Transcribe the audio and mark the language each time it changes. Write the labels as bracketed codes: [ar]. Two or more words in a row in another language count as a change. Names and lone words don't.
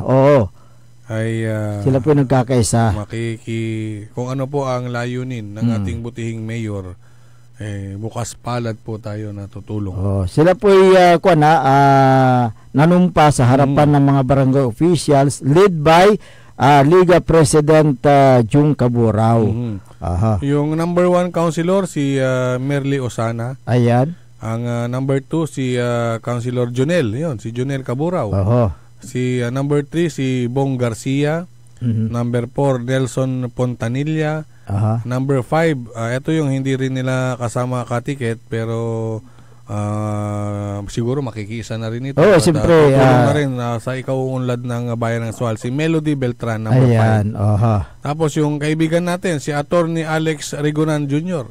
[tl] Oo. Ay sila po nagkakaisa. Kung ano po ang layunin ng ating butihing mayor, bukas palad po tayo na tutulong. Sila po nanumpa sa harapan ng mga barangay officials [en] led by [tl] Liga President Jung Caburao. Yung number 1 councilor si Merly Osana. Ayan. Ang number 2 si Councilor Jonel, si Jonel Caburao. Si number 3 si Bong Garcia. Number 4 Nelson Pontanilla. Number 5, ito yung hindi rin nila kasama katiket pero siguro makikisa na rin ito. Siyempre. Na rin sa ikauunlad ng bayan ng Sual, si Melody Beltran, number 5. Tapos yung kaibigan natin, si Attorney Alex Rigonan Jr.